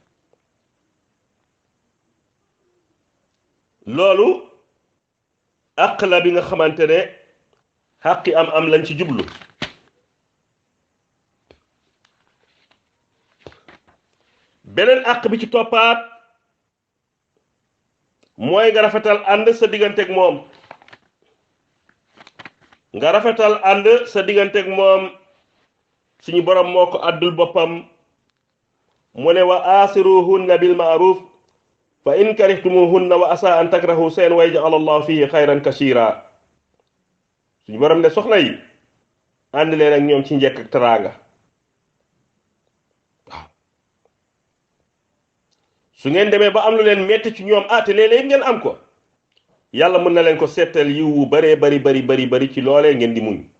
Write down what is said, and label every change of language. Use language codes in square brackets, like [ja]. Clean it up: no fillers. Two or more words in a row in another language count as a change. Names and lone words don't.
[wo] loolu àq la bi nga xamante ne xaqi am lañ ci jublu beneen àq bi ci toppaat mooy nga rafetal ànd sa digganteeg moom nga rafetal ànd sa digganteeg moom suñu borom moo ko àddul boppam mu ne [ar] وعاشروهن بالمعروف فإن كرهتموهن وعسى أن تكرهوا شيئا ويجعل الله فيه خيرا كثيرا [wo] suñu borom ne soxna yi ànd leen ak ñoom ci njekk ak teraanga waaw su ngeen demee ba am lu leen metti ci ñoom te léeg-léeg ngeen am ko yàlla mën na leen ko seetal yiw wu baree bari ci loolee ngeen di muñ.